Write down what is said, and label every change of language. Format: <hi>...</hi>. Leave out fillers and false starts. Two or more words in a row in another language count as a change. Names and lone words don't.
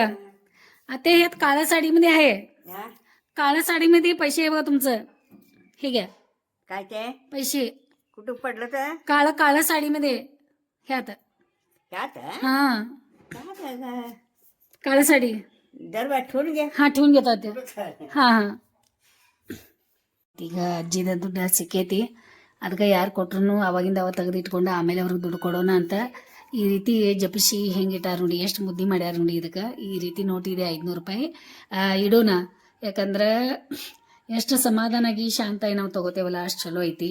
<mr>आत्या ह्यात काळ्या साडीमध्ये आहे, काळ्या साडीमध्ये पैसे आहे बघा तुमचं. हे घ्या. काय ते पैसे कुठं पडलं तर काळ्या साडीमध्ये ह्यात. त्यात हा काय काळ्या साडी दरबार ठेवून घे. ಹಾ ठेवून घेतो ते.</mr> <kn>ಹಾ ಹಾ ಈಗ ಅಜ್ಜಿದ ದುಡ್ಡು ಸಿಕ್ಕೈತಿ. ಅದಕ್ಕೆ ಯಾರು ಕೊಟ್ರು ಅವಾಗಿಂದ ಅವ ತೆಗೆದಿಟ್ಕೊಂಡು ಆಮೇಲೆ ಅವ್ರಿಗೆ ದುಡ್ಡು ಕೊಡೋಣ ಅಂತ ಈ ರೀತಿ ಜಪಿಸಿ ಹೆಂಗಿಟ್ಟಾರ ನೋಡಿ, ಎಷ್ಟು ಮುದ್ದಿ ಮಾಡ್ಯಾರ ನೋಡಿ. ಇದಕ್ಕೆ ಈ ರೀತಿ ನೋಟ್ ಇದೆ 500 ರೂಪಾಯಿ. ಇಡೋಣ, ಯಾಕಂದ್ರೆ ಎಷ್ಟು ಸಮಾಧಾನಾಗಿ ಶಾಂತಾಗಿ ನಾವು ತೊಗೋತೇವಲ್ಲ ಅಷ್ಟು ಚಲೋ ಐತಿ.</kn>